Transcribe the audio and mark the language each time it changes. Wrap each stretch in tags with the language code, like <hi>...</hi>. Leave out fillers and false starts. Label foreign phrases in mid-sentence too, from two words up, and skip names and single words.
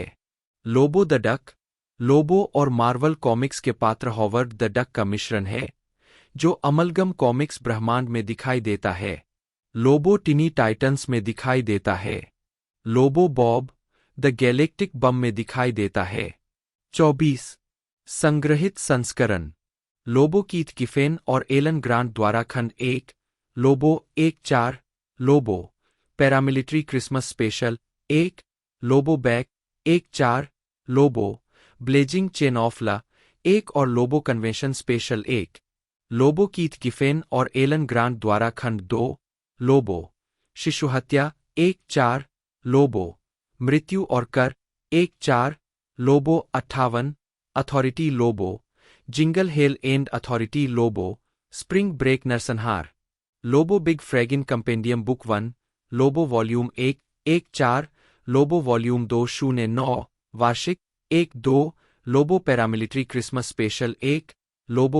<hi>लोबो द डक, लोबो और मार्वल कॉमिक्स के पात्र हॉवर्ड द डक का मिश्रण है, जो अमलगम कॉमिक्स ब्रह्मांड में दिखाई देता है। लोबो टिनी टाइटंस में दिखाई देता है। लोबो बॉब द गैलेक्टिक बम में दिखाई देता है। 24 संग्रहित संस्करण। लोबो कीथ गिफेन और एलन ग्रांट द्वारा खंड 1, लोबो 1-4, लोबो पैरामिलिट्री क्रिसमस स्पेशल 1, लोबो बैक 1-4, लोबो ब्लेजिंग चेन ऑफ ला 1 और लोबो कन्वेंशन स्पेशल 1। लोबो कीथ गिफेन और एलन ग्रांट द्वारा खंड 2, लोबो शिशुहत्या 1-4, लोबो मृत्यु और कर 1-4, लोबो 58 अथॉरिटी, लोबो जिंगल हेल एंड अथॉरिटी, लोबो स्प्रिंग ब्रेक नरसंहार। लोबो बिग फ्रैगिन कंपेंडियम बुक 1, लोबो वॉल्यूम 1 1-4, लोबो वॉल्यूम 2 09 वार्षिक 1-2, लोबो पैरामिलिट्री क्रिसमस स्पेशल 1, लोबो</hi>